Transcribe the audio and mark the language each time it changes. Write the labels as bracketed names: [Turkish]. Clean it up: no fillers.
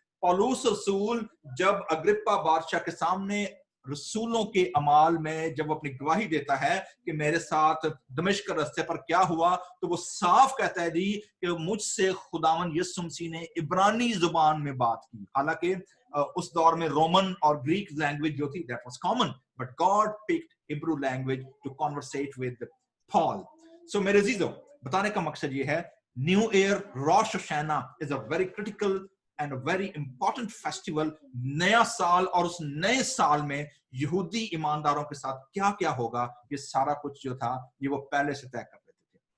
[Urdu] Police رسول جب Agrippa بادشاہ کے سامنے رسولوں کے اعمال میں جب وہ اپنی گواہی دیتا ہے کہ میرے ساتھ دمشق رستے پر کیا ہوا, تو وہ صاف کہتا ہے جی کہ مجھ سے خداوند یسوع مسیح نے عبرانی زبان میں بات کی. حالانکہ اس دور میں رومن اور گریک لینگویج جو تھی [English] that was common, but God picked Hebrew language to conversate with Paul. [Urdu] So میرے عزیزو, بتانے کا مقصد یہ ہے, نیو ایئر روش Hashanah [English] is a very critical and a very important festival. [Urdu] نیا سال, اور اس نئے سال میں یہودی ایمانداروں کے ساتھ کیا کیا ہوگا, یہ سارا کچھ جو تھا یہ وہ پہلے سے طے کر لیتے تھے.